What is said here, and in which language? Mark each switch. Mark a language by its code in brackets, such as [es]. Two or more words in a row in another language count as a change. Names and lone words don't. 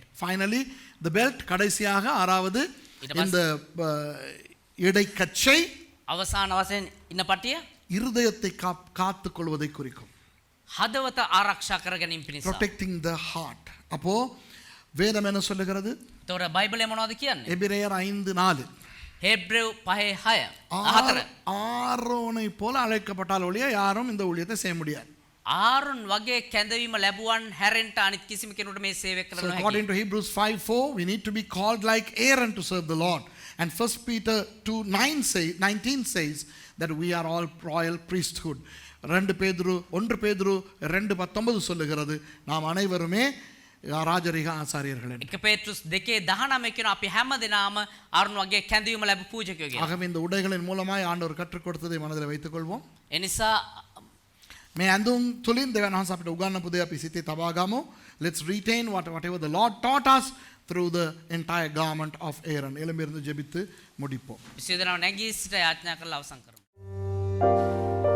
[en] Finally, the belt [ta] கடைசியாக ஆறாவது இந்த இடைக்கச்சை [si] අවසාන වශයෙන් ඉන්න පටිය [ta] இருதயத்தை காத்துக் கொள்வதை குறிக்கும். [si] හදවත ආරක්ෂා කර ගැනීම පිණිස. [en] Protecting the heart. [ta] அப்போ வேதம் என்ன சொல்லுகிறது? [si] ඒතොර බයිබලය මොනවද කියන්නේ? [ta] எபிரேயர் 5:4. [si] හේබ්‍රෙව් 5:6. [ta] ஆரோனை போல அழைக்கப்பட்டால் ஒழிய யாரும் இந்த ஊழியத்தை செய்ய முடியாது. [si] ආරොන් වගේ කැඳවීම ලැබුවන් හැරෙන්ට අනිත් කිසිම කෙනෙකුට මේ සේවය කරන්න [en] So [si] නොහැකියි. [en] according to Hebrews 5:4, we need to be called like Aaron to serve the Lord. And 1 Peter 2:19 says that we are all royal priesthood. [ta] 1 பேதுரு 2:19 சொல்லுகிறது நாம் அனைவருமே ராஜரிக ஆசாரியர்கள் என்று. [si] 1 පේතෘස් 2:19 කියන අපි හැම දෙනාම ආරොන් වගේ කැඳවීම ලැබු පූජකයෝ කියලා. [ta] ஆகவே இந்த உடைகளின் மூலமாய் ஆண்டவர் கற்றுக் கொடுத்ததை மனதில் வைத்துக் கொள்வோம். [si] ඒ නිසා මේ ඇඳුම් තුලින් දෙවියන් වහන්සේ අපිට උගන්වපු දේ අපි සිතේ තබා ගමු. [en] Let's retain whatever the Lord taught us through the entire garment of Aaron. [ta] එළඹිருந்து ஜெபித்து முடிப்போம். [si] විශේෂ දෙනාව නැගී සිට යාඥා කරලා අවසන් කරමු.